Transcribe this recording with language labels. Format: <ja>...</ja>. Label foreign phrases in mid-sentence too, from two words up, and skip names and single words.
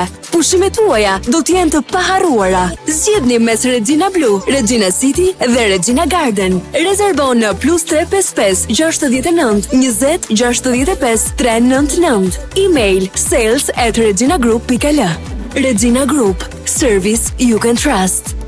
<sq>Pushimet tuaja do të jenë të paharruara. Zgjedhni mes Regina Blue, Regina City dhe Regina Garden. Rezervo në +355 69 20 65 399. Email sales@reginagroup.al. Regina Group,</sq> <en>service you can trust.</en>